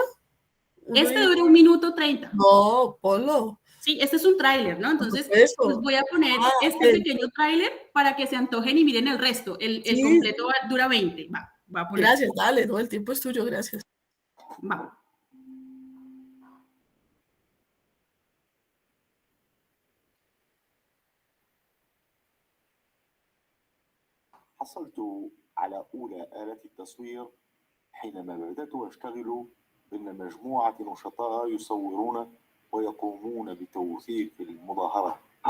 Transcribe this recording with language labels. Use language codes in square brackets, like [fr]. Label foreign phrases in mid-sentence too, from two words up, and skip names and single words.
[es] Este dura 1 minuto 30. No, ponlo. Sí, este es un tráiler, ¿no? Entonces, les voy a poner este pequeño tráiler para que se antojen y miren el resto. El completo dura 20. Va a poner. Gracias, dale, no, el tiempo es tuyo, gracias. Va. [ar] حصلت على أولى آلات التصوير حينما بدأت أشتغل ضمن مجموعة نشطاء يصورون ويقومون بتوثيق المظاهرة.